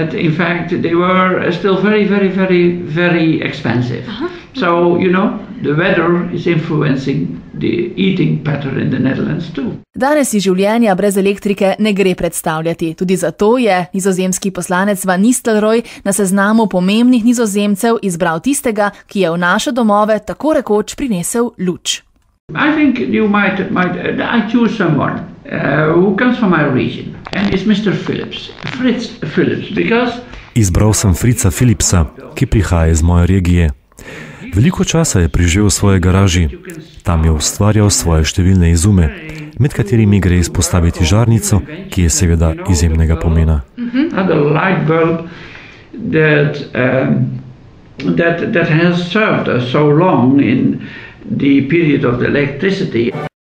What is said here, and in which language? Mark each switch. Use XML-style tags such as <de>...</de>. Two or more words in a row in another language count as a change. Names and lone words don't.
<sl>Danes si življenja brez elektrike ne gre predstavljati. Tudi zato je nizozemski poslanec Van Nistelrooy na seznamu pomembnih Nizozemcev izbral tistega, ki je v naše domove tako rekoč prinesel luč.</sl> <en>I think I choose someone who comes from my region, and it's Mr. Fritz Philips, because...</en> <sl>Izbral sem Fritza Philipsa, ki prihaja iz moje regije. Veliko časa je preživel v svoji garaži. Tam je ustvarjal svoje številne izume, med katerimi gre izpostaviti žarnico, ki je seveda izjemnega pomena.</sl> <en>The light bulb that has served us so long in the period of the electricity.</en>